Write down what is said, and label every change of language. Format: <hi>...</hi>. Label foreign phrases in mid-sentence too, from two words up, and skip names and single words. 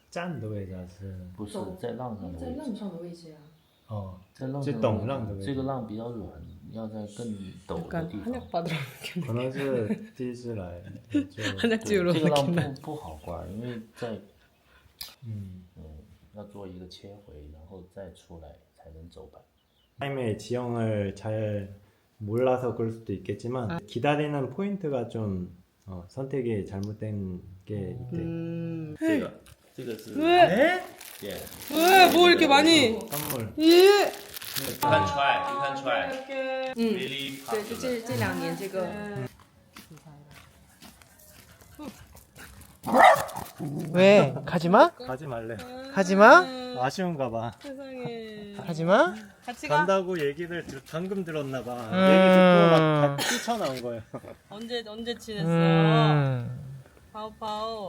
<zh>浪的位置还是？不是在浪上的位置，在浪上的位置啊。哦，在浪是上陡浪的位置。这个浪比较软，要在更陡的</zh> <ko>약간</ko> <zh>地方。</zh> <ko>한약받으러 느낌.</ko> <zh>可能是第一次来，就</zh> <ko>한약지으러</ko> <zh>这个浪</zh> <ko>느낌.</ko> <zh>不好刮，因为在嗯，要做一个切回，然后再出来才能走板。</zh> <ko>타임의 지형을 잘 몰라서 그럴 수도 있겠지만 기다리는 포인트가 좀 선택이 잘못된 게 있대.</ko> <zh>这个是</zh> <ko>왜? yeah. 왜? 뭐 이렇게 많이? 선물. 예.</ko> <en>You can try, you can try. Really</en> <zh>对，就 popular. 这2年这个</zh> <ko>왜? 가지마? 가지 말래. 가지마? 아쉬운가 봐. 세상에. 가지마? 같이 가. 간다고 얘기를 방금 들었나 봐. 얘기 듣고 막 다 뛰쳐나온 거예요. 언제 지냈어? 파오파오.</ko>